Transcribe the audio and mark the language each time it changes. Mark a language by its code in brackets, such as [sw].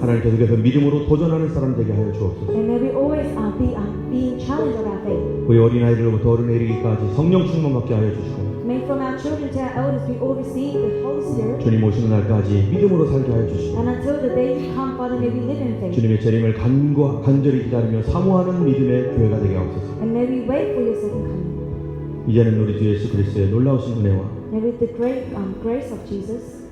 [ko] 하나님 계속해서 믿음으로 도전하는 사람 되게 하여 주옵소서. [en] And may we always be in challenge of our faith. [ko] 우리 어린아이들로부터 어른에 이르기까지 성령 충만 받게 하여 주시고 [en] May from our children to our elders we all receive the Holy Spirit. [ko] 주님 오시는 날까지 믿음으로 살게 하여 주시고 [en] And until the day you come, Father, may we live in faith. [ko] 주님의 재림을 간절히 기다리며 사모하는 믿음의 교회가 되게 하옵소서. [en] And may we wait for your second coming. [ko] 이제는 우리 주 예수 그리스도의 놀라우신 은혜와 [en] And with the great grace of Jesus